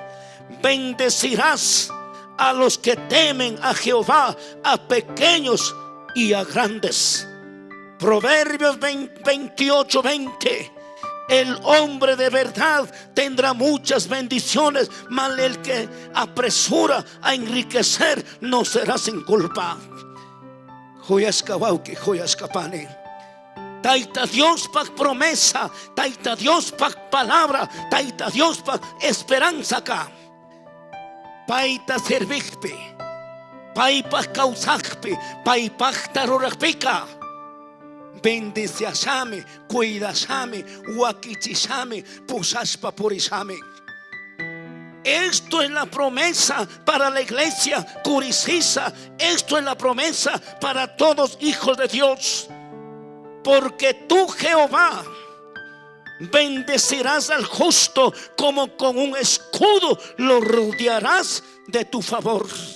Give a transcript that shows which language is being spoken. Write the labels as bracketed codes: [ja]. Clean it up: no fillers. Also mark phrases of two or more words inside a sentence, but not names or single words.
[es] Bendecirás a los que temen a Jehová, a pequeños y a grandes. Proverbios 28:20. El hombre de verdad tendrá muchas bendiciones, mas el que apresura a enriquecer no será sin culpa. [qu] Joyaskawauki, joyaskapane. Taita Dios pa promesa, taita Dios pa palabra, taita Dios pa esperanza acá. Paita servigpi, paipa causagpi, paipa taroragpica. Bendiciasame, cuidasame, huaquichishame, pusaspa purisame. [es] Esto es la promesa para la iglesia Curicisa. Esto es la promesa para todos hijos de Dios. Porque tú, Jehová, bendecirás al justo, como con un escudo lo rodearás de tu favor.